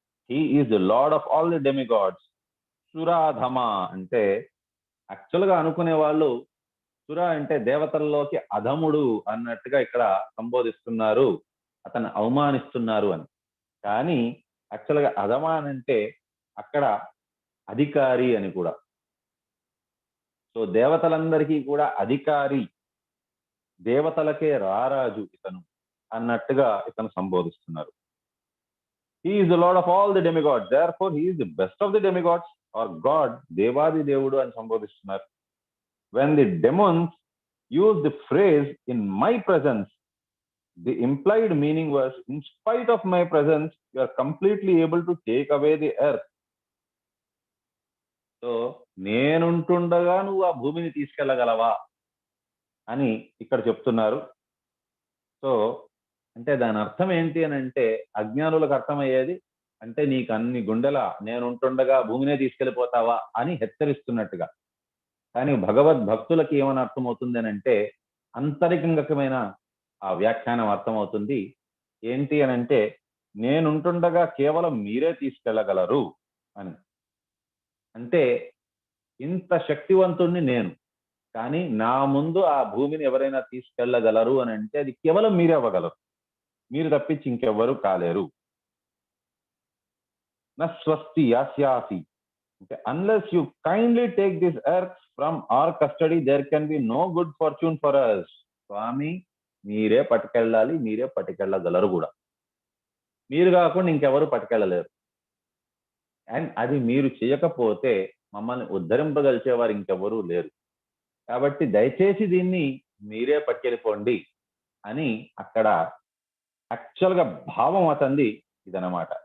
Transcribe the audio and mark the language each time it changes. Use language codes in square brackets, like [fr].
[en] He is the lord of all the demigods. [te] Suradhama అంటే actual గా అనుకునే వాళ్ళు సుర అంటే దేవతల్లోకి అధముడు అన్నట్టుగా ఇక్కడ సంబోధిస్తున్నారు, అతను అవమానిస్తున్నారు అని. కానీ యాక్చువల్ గా అధమ అంటే అక్కడ అధికారి అని కూడా. సో దేవతలందరికీ కూడా అధికారి, దేవతలకే రారాజు ఇతను అన్నట్టుగా ఇతను సంబోధిస్తున్నారు. [en] He is the lord of all the demigods, therefore he is the best of the demigods or God, [te] దేవాది దేవుడు అని సంబోధిస్తున్నారు. [en] When the demons use the phrase in my presence, the implied meaning was, in spite of my presence you are completely able to take away the earth. [te] So నేనుంటుండగా నువ్వు ఆ భూమిని తీసుకెళ్ళగలవా అని ఇక్కడ చెప్తున్నారు. So అంటే దాని అర్థం ఏంటి అని అంటే, అజ్ఞానులకు అర్థమయ్యేది అంటే నీకు అన్ని గుండెల నేనుంటుండగా భూమినే తీసుకెళ్ళిపోతావా అని హెచ్చరిస్తున్నట్టుగా. కానీ భగవద్భక్తులకి ఏమని అర్థమవుతుంది అని అంటే అంతరికంగకమైన ఆ వ్యాఖ్యానం అర్థమవుతుంది. ఏంటి అని అంటే, నేనుంటుండగా కేవలం మీరే తీసుకెళ్ళగలరు అని. అంటే ఇంత శక్తివంతుణ్ణి నేను, కానీ నా ముందు ఆ భూమిని ఎవరైనా తీసుకెళ్ళగలరు అని అంటే అది కేవలం మీరే అవ్వగలరు, మీరు తప్పించి ఇంకెవ్వరూ కాలేరు. [sa] నా స్వస్తి యాస్యాసి [te] అంటే, [en] unless you kindly take this earth from our custody, there can be no good fortune for us. [te] స్వామి మీరే పట్టుకెళ్ళాలి, మీరే పట్టుకెళ్ళగలరు కూడా, మీరు కాకుండా ఇంకెవరు పట్టుకెళ్ళలేరు. అండ్ అది మీరు చేయకపోతే మమ్మల్ని ఉద్ధరింపగలిచేవారు ఇంకెవరూ లేరు. కాబట్టి దయచేసి దీన్ని మీరే పట్టుకెళ్ళిపోండి అని అక్కడ యాక్చువల్ గా భావం అతనిది ఇదనమాట.